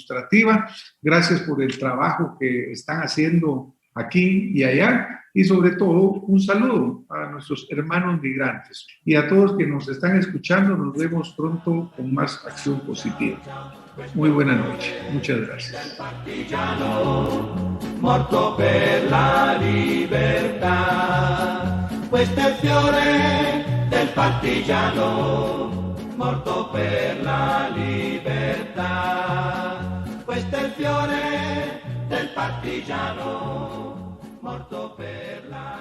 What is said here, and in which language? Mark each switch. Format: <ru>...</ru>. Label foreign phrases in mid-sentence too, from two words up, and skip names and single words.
<es>Gracias por el trabajo que están haciendo aquí y allá, y sobre todo un saludo a nuestros hermanos migrantes y a todos que nos están escuchando. Nos vemos pronto con más Acción Positiva. Muy buena noche. Muchas gracias.</es> <it>Partigiano, morto per la libertà. Questo è il fiore del partigiano, morto per la libertà. Questo è il fiore del partigiano, morto per la libertà.</it>